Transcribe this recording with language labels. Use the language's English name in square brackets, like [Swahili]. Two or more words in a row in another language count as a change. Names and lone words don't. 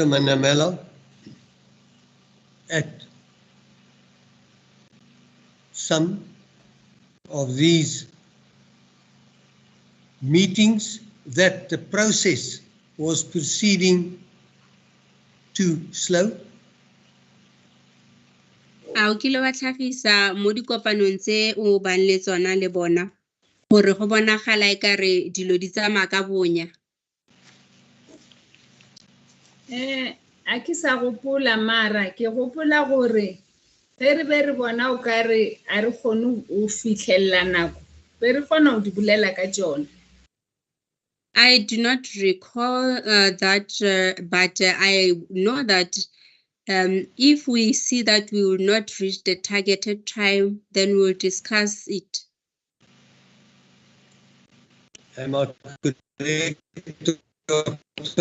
[English] Manamela, at some of these meetings that the process was proceeding too slow? [Tswana] A o kile wa tlhagisa mo dikopanong tse o bang le tsona le bona gore go bonagala ekare dilo di tsamaya ka bonya? [Northern Sotho] A ke sa gopola mara ke gopola gore ge re be re bona o ka re a re kgone o fitlhelela nako be re kgona go di bolela ka tsone. [English] I do not recall that, but I know that if we see that we will not reach the targeted time, then we'll discuss it. Am I correct, Dr.